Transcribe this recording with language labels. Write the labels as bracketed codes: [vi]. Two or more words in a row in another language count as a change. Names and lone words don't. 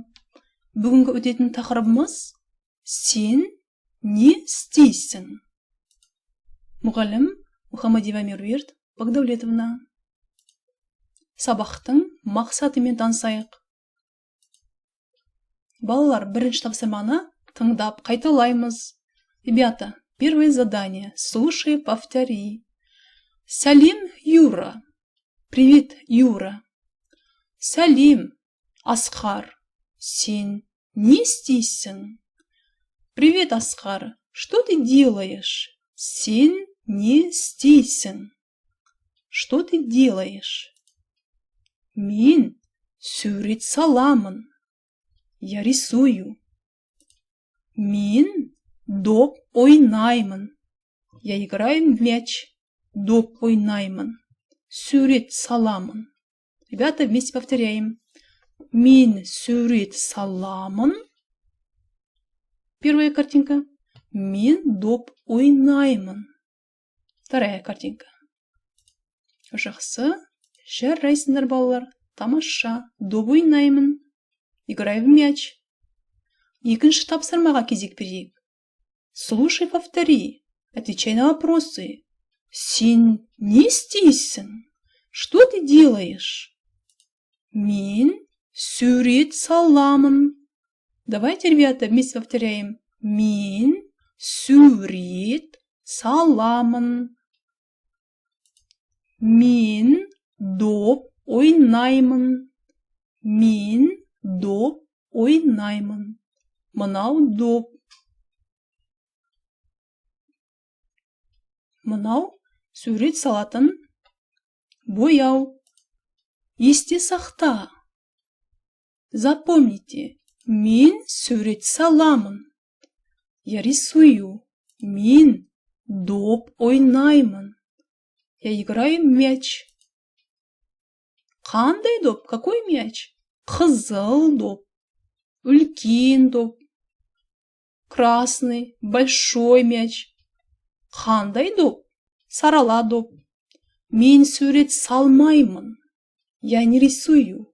[kk] Бүгінгі өтетін тақырыбымыз сен не істейсің? Мұғалім Мұхаммадиева Меруерт Бақдәулетовна. Сабақтың мақсатымен танысайық. Балалар, бірінші тапсырманы тыңдап қайталаймыз. [ru] Ребята, первое задание. Слушай, повтори. Салим, Юра. Привет, Юра. Салим, [kk] Асқар. Сен не істейсің? [ru] Привет, Асқар. Что ты делаешь? [kk] Сен не істейсің? [ru] Что ты делаешь? [kk] Мен сурет саламын. [ru] Я рисую. [kk] Мен доп ойнаймын. [ru] Я играю в мяч. [kk] Доп ойнаймын. Сурет саламын. [ru] Ребята, вместе повторяем. [kk] Мен сурет саламын. [ru] Первая картинка. [kk] Мен доп ойнаймын. [ru] Вторая картинка. [kk] Жақсы. Жарайсыңдар, балалар. Тамаша. Доп ойнаймын. [ru] Играю в мяч. [kk] Екінші тапсырмаға кезек берейік. [ru] Слушай, повтори. Отвечай на вопросы. [kk] Сен не істейсің? [ru] Что ты делаешь? [kk] Мен сурет саламын. [ru] Давайте, ребята, вместе повторяем. [kk] Мен сурет саламын. Мен доп ойнаймын. Мен доп ойнаймын. Мынау доп. Мынау сурет салатын бояу. Есте сақта. [ru] Запомните. [kk] Мен сурет саламын. [ru] Я рисую. [kk] Мен доп ойнаймын. [ru] Я играю в мяч. [kk] Қандай доп? [ru] Какой мяч? [kk] Қызыл доп. Үлкен доп. [ru] Красный, большой мяч. [kk] Қандай доп? Сарала доп. Мен сурет салмаймын. [ru] Я не рисую.